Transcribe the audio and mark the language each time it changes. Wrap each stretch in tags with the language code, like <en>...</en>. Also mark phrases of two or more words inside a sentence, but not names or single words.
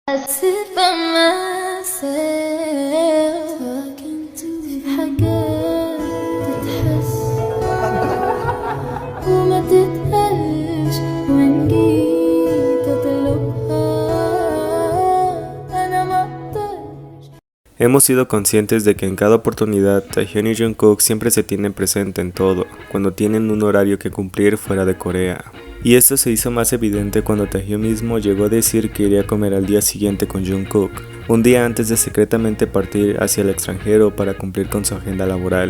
<en>sit by myself talking to</en> <ar>في حاجات تتحس وما تتقالش وإن جيت أطلبها أنا مقدرش.</ar> <es>Hemos sido conscientes de que en cada oportunidad Taehyun y Jungkook siempre se tienen presente en todo, cuando tienen un horario que cumplir fuera de Corea. Y esto se hizo más evidente cuando Taehyun mismo llegó a decir que iría a comer al día siguiente con Jungkook, un día antes de secretamente partir hacia el extranjero para cumplir con su agenda laboral.</es>